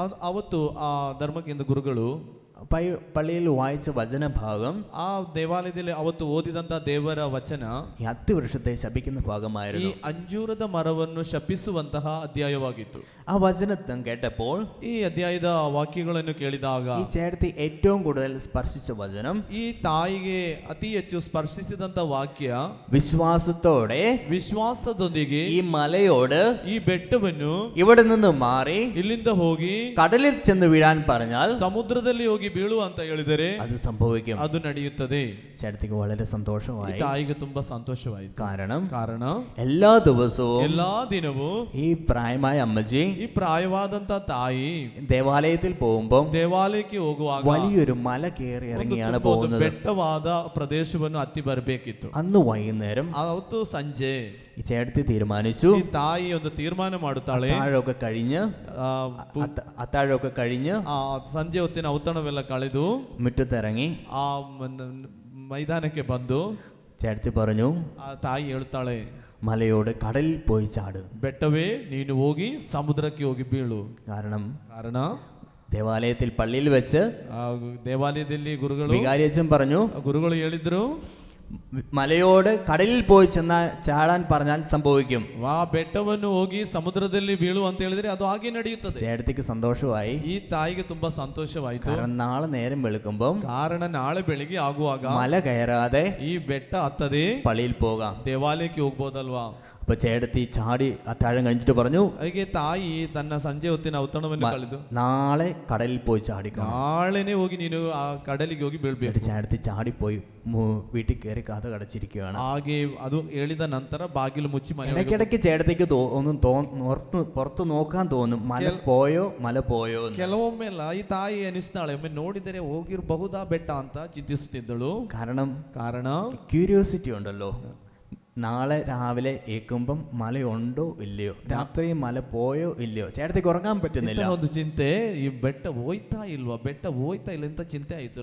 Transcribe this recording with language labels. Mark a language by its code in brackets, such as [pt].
[kn] ಅವತ್ತು ಆ ಧರ್ಮಕೇಂದ್ರ ಗುರುಗಳು [ml] പള്ളിയിൽ വായിച്ച വചനഭാഗം [kn] ಆ ದೇವಾಲಯದಲ್ಲಿ ಅವತ್ತು ಓದಿದಂತ ದೇವರ ವಚನ [ml] ഈ അത്തിവൃക്ഷത്തെ ശപിക്കുന്ന [kn] ಈ [ml] ഭാഗമായിരുന്നു. [kn] ಅಂಜೂರದ ಮರವನ್ನು ಶಪಿಸುವಂತಹ ಅಧ್ಯಾಯವಾಗಿತ್ತು. [ml] ആ വചനത്വം കേട്ടപ്പോൾ [kn] ಈ ಅಧ್ಯಾಯದ ವಾಕ್ಯಗಳನ್ನು ಕೇಳಿದಾಗ [ml] ഈ ചേട്ടത്തി ഏറ്റവും കൂടുതൽ സ്പർശിച്ച വചനം, [kn] ಈ ತಾಯಿಗೆ ಅತಿ ಹೆಚ್ಚು ಸ್ಪರ್ಶಿಸಿದಂತ ವಾಕ್ಯ, [ml] വിശ്വാസത്തോടെ [kn] ವಿಶ್ವಾಸದೊಂದಿಗೆ [ml] ഈ മലയോട് [kn] ಈ ಬೆಟ್ಟವನ್ನು [ml] ഇവിടെ നിന്ന് മാറി [kn] ಇಲ್ಲಿಂದ ಹೋಗಿ [ml] കടലിൽ ചെന്ന് വീഴാൻ പറഞ്ഞാൽ [kn] ಸಮುದ್ರದಲ್ಲಿ ಹೋಗಿ ಬೀಳು ಅಂತ ಹೇಳಿದರೆ [ml] അത് സംഭവിക്കും. [kn] ಅದು ನಡೆಯುತ್ತದೆ. [ml] ചേട്ടത്തിക്ക് വളരെ സന്തോഷമായി. [kn] ತಾಯಿಗೆ ತುಂಬಾ ಸಂತೋಷವಾಯಿತು. [ml] കാരണ എല്ലാ ദിവസവും [kn] ಎಲ್ಲಾ ದಿನವೂ [ml] ഈ പ്രായമായ അമ്മജി [kn] ಈ ಪ್ರಾಯವಾದಂತ ತಾಯಿ [ml] ദേവാലയത്തിൽ പോകുമ്പോൾ [kn] ದೇವಾಲಯಕ್ಕೆ ಹೋಗುವಾಗ [ml] വലിയൊരു മല കയറി ഇറങ്ങിയാണ് പോകുന്നത്. [kn] ಬೆಟ್ಟವಾದ ಪ್ರದೇಶವನ್ನು ಹತ್ತಿ ಬರಬೇಕಿತ್ತು. [ml] അന്ന് വൈകുന്നേരം [kn] ಅವತ್ತು ಸಂಜೆ [ml] ഈ ചേട്ടത്തി തീരുമാനിച്ചു, [kn] ಈ ತಾಯಿ ಒಂದು ತೀರ್ಮಾನ ಮಾಡುತ್ತಾಳೆ. [ml] അത്താഴമൊക്കെ കഴിഞ്ഞ് അത്താഴമൊക്കെ കഴിഞ്ഞ് [kn] ಆ ಸಂಜೆ ಹೊತ್ತಿನ ಔತಣವೆಲ್ಲ ಕಳೆದು [ml] മുറ്റത്തിറങ്ങി [kn] ಆ ಮೈದಾನಕ್ಕೆ ಬಂದು [ml] ചേട്ടത്തി പറഞ്ഞു, [kn] ಆ ತಾಯಿ ಹೇಳ್ತಾಳೆ, [ml] മലയോട് കടലിൽ പോയി ചാട്. [kn] ಬೆಟ್ಟವೇ ನೀನು ಹೋಗಿ ಸಮುದ್ರಕ್ಕೆ ಹೋಗಿ ಬೀಳು. ಕಾರಣ [ml] ദേവാലയത്തിൽ പള്ളിയിൽ വെച്ച് [kn] ದೇವಾಲಯದಲ್ಲಿ ಗುರುಗಳು [ml] വികാരി അച്ഛൻ പറഞ്ഞു, [kn] ಗುರುಗಳು ಹೇಳಿದ್ರು, [ml] മലയോട് കടലിൽ പോയി ചെന്ന ചാടാൻ പറഞ്ഞാൽ സംഭവിക്കും. [kn] ಆ ಬೆಟ್ಟವನ್ನು ಹೋಗಿ ಸಮುದ್ರದಲ್ಲಿ ಬೀಳು ಅಂತ ಹೇಳಿದ್ರೆ ಅದು ಹಾಗೆ ನಡೆಯುತ್ತದೆ. [ml] ചേട്ടത്തിക്ക് സന്തോഷമായി. [kn] ಈ ತಾಯಿಗೆ ತುಂಬಾ ಸಂತೋಷವಾಯಿತು. [ml] കാരണം നാളെ നേരം വെളുക്കുമ്പോൾ [kn] ಕಾರಣ ನಾಳೆ ಬೆಳಿಗ್ಗೆ ಆಗುವಾಗ [ml] മല കയറാതെ [kn] ಈ ಬೆಟ್ಟ ಹತ್ತದೆ [ml] പള്ളിയിൽ പോകാം. [kn] ದೇವಾಲಯಕ್ಕೆ ಹೋಗ್ಬೋದಲ್ವಾ. [ml] അപ്പൊ ചേട്ടത്തി ചാടി അത്താഴം കഴിഞ്ഞിട്ട് പറഞ്ഞു, [kn] ಹಾಗೆ ತಾಯಿ ತನ್ನ ಸಂಜೆ ಹೊತ್ತಿನ ಔತಣವನ್ನು ಕಳೆದು [ml] നാളെ കടലിൽ പോയി ചാടിക്കണം. [kn] ನಾಳೆನೆ ಹೋಗಿ ನೀನು ಆ ಕಡಲಿಗೆ ಹೋಗಿ ಬೀಳ್ಬೇಕು. [ml] ചേട്ടത്തി ചാടിപ്പോയി വീട്ടിൽ കയറി കഥ കടച്ചിരിക്കുകയാണ്. [kn] ಹಾಗೆ ಅದು ಹೇಳಿದ ನಂತರ ಬಾಗಿಲು ಮುಚ್ಚಿ ಮನೆ [ml] ഇടയ്ക്കിടയ്ക്ക് ചേട്ടത്തിക്ക് ഒന്നും പുറത്ത് നോക്കാൻ തോന്നും, മല പോയോ [kn] ಕೆಲವೊಮ್ಮೆಲ್ಲ ಈ ತಾಯಿ ಅನಿಸ್ತಾಳೆ, ಒಮ್ಮೆ ನೋಡಿದರೆ ಹೋಗಿರಬಹುದಾ ಬೆಟ್ಟ ಅಂತ ಚಿಂತಿಸುತ್ತಿದ್ದಳು. ಕಾರಣ [ml] ക്യൂരിയോസിറ്റി ഉണ്ടല്ലോ. നാളെ രാവിലെ ഏൽക്കുമ്പം മലയുണ്ടോ ഇല്ലയോ, രാത്രി മല പോയോ ഇല്ലയോ, ചേട്ടത്തിക്ക് ഉറങ്ങാൻ പറ്റുന്നില്ല. [kn] ಒಂದು ಚಿಂತೆ, ಈ ಬೆಟ್ಟ ಹೋಯ್ತಾ ಇಲ್ಲ ಅಂತ ಚಿಂತೆ ಆಯ್ತು.